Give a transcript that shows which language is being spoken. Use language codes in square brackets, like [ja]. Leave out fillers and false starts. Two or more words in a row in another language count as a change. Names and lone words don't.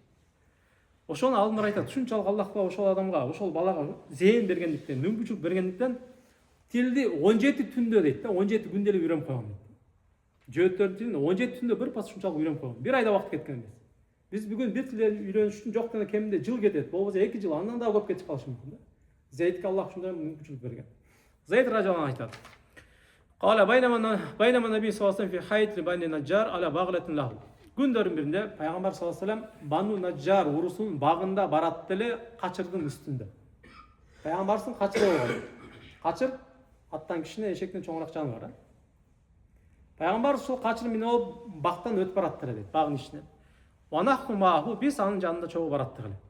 [ky] Ошону алдымдар айтат, ушунчалык Аллах Таала ошол адамга, ошол балага зээн бергендиктен, мүмкүнчүлүк бергендиктен тилди 17 түндө дейт да, 17 күндө эле үйрөнүп койгон дейт. Жөөттөрдүн тилин 17 түндө бир пас ушунчалык үйрөнүп койгон. Бир айда убакыт кеткен эмес. Биз бүгүн бир тилди үйрөнүш үчүн жок дегенде кеминде жыл кетет, болбосо 2 жыл, андан да көп кетип калышы мүмкүн да. Зейдке Аллах ушундай мүмкүнчүлүк берген. Зейд [ar] رضي الله عنه [ky] айтат. [ar] قال بينما النبي صلى الله عليه في حائط بني النجار على بغلة له. [ky] Күндөрүн биринде пайгамбар [ar] صلى الله عليه وسلم [ky] Бану Наджар урусунун багында барат деле качырдын үстүндө. Пайгамбардын качыры болгон. Качыр аттан кичине, эшектен чоңураак жаныбар. Пайгамбар ушул качыр менен алып бактан өтүп барат эле дейт, багын ичинен. [ar] ونحن معه, [ky] биз анын жанында чогуу бараттык эле.